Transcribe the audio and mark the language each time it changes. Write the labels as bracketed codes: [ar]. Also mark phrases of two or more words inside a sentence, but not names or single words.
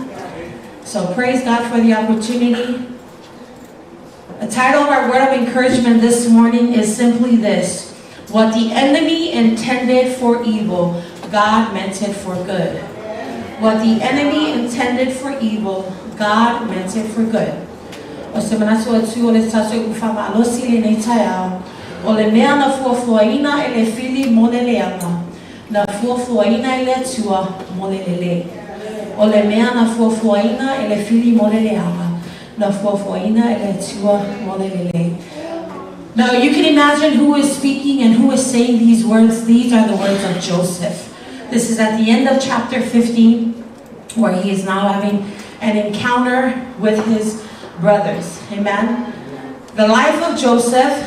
[en] So praise God for the opportunity. The title of our word of encouragement this morning is simply this: what the enemy intended for evil, God meant it for good. What the enemy intended for evil, God meant it for good. [sm] Ole mea na fuafuaina ele Fili mo Leleanga, na fuafuaina ele Atua mo Lelei. Ole mea na fuafuaina ele Fili mo Leleanga, na fuafuaina ele Atua mo Lelei. [en] Now you can imagine who is speaking and who is saying these words. These are the words of Joseph. This is at the end of chapter 15, where he is now having an encounter with his brothers. Amen. The life of Joseph.